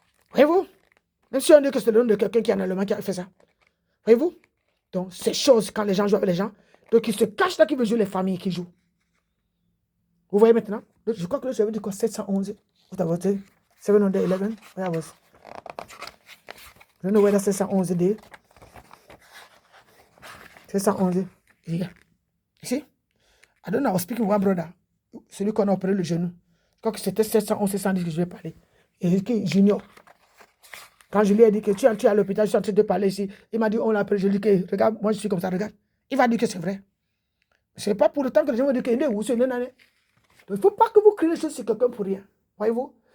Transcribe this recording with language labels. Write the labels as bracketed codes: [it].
[fr] Voyez-vous? Même si on dit que c'est le nom de quelqu'un qui est en Allemagne qui a fait ça. Voyez-vous? Donc, ces choses, quand les gens jouent avec les gens, donc ils se cachent là qui veulent jouer les familles qui jouent. Vous voyez maintenant? Je crois que je vais dire quoi? [en] 711. What about it? 711? Where was? I don't know where that 711 day. 711. Yeah. You see? I don't know, I was speaking with one brother. [fr] Celui qu'on a opéré le genou. Je crois que c'était 711, 710 que je vais parler. Et qui Junior. Quand je lui ai dit que tu es à l'hôpital, je suis en train de parler ici. Il m'a dit, on l'a appelé. Je lui ai dit que, regarde, moi je suis comme ça, regarde. Il va dire que c'est vrai. Ce n'est pas pour autant que les gens vont dire que il ne faut pas que vous criez les choses sur quelqu'un pour rien. Voyez-vous?